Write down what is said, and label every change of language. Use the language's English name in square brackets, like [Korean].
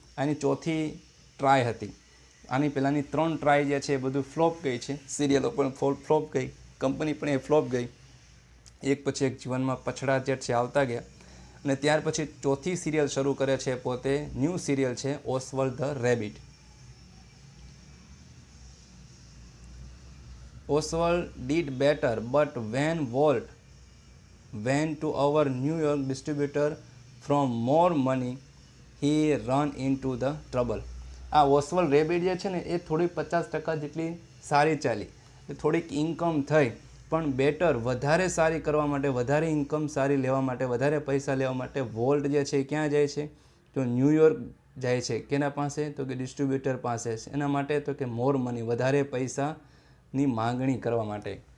[Gujarati] આની ચોથી ટ્રાય હતી. આની પહેલાંની 3 ટ્રાય જે છે એ બધું ફ્લોપ ગઈ છે. સિરિયલો પણ ફ્લોપ ગઈ, કંપની પણ એ ફ્લોપ ગઈ. એક પછી એક જીવનમાં પછડા જે છે આવતા ગયા અને ત્યાર પછી ચોથી સિરિયલ શરૂ કરે છે પોતે, ન્યૂ સિરિયલ છે ઓસ્વલ્ડ the rabbit. [English] Oswald did better, but when Walt went to our New York distributor for more money, he ran into the trouble. [Gujarati] આ ઓસ્વલ્ડ રેબિટ જે છે ને એ થોડી 50% જેટલી સારી ચાલી, થોડીક ઇન્કમ થઈ, પણ બેટર વધારે સારી કરવા માટે, વધારે ઇન્કમ સારી લેવા માટે, વધારે પૈસા લેવા માટે વોલ્ટ જે છે ક્યાં જાય છે તો ન્યૂયોર્ક જાય છે. કેના પાસે તો કે ડિસ્ટ્રીબ્યુટર પાસે. એના માટે તો કે [English] more money, [Gujarati] વધારે પૈસાની માંગણી કરવા માટે.